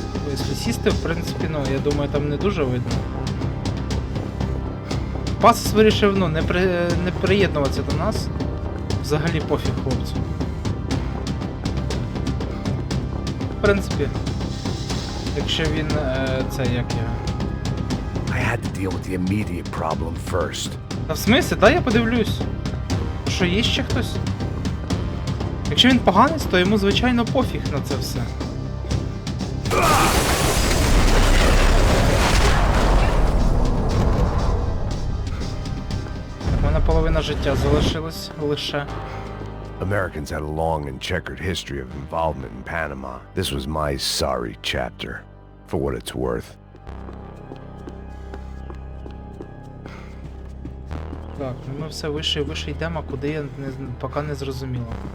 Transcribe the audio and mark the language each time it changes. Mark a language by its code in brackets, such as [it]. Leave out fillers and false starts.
[uk] Якщо сісти, в принципі, ну, я думаю, там не дуже видно. Пасус вирішив, ну, не приєднуватися до нас. Взагалі пофіг, хлопцю. В принципі, якщо він, це як я... [en] I had to deal with the immediate problem first. [uk] Та в смислі? Дай я подивлюсь. Що, є ще хтось? Якщо він поганець, то йому, звичайно, пофіг на це все. У мене половина життя залишилась лише. [en] Americans had a long and checkered history of involvement in Panama. This was my sorry chapter, for what it's worth. [uk] Так, ми все вище і вище йдемо, а куди я поки не зрозуміло.